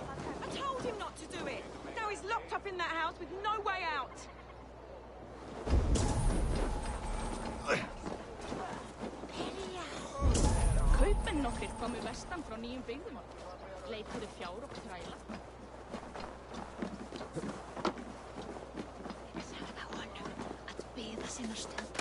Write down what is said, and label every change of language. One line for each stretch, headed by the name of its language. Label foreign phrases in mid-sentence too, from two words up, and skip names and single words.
English: I told him not to do it! Now he's locked up in that house with no way out!
Icelandic: Kaupmenn komu vestan frá nýjum byggðum. Leituðu fjár og þræla. Sagði honum að biða sinna stund.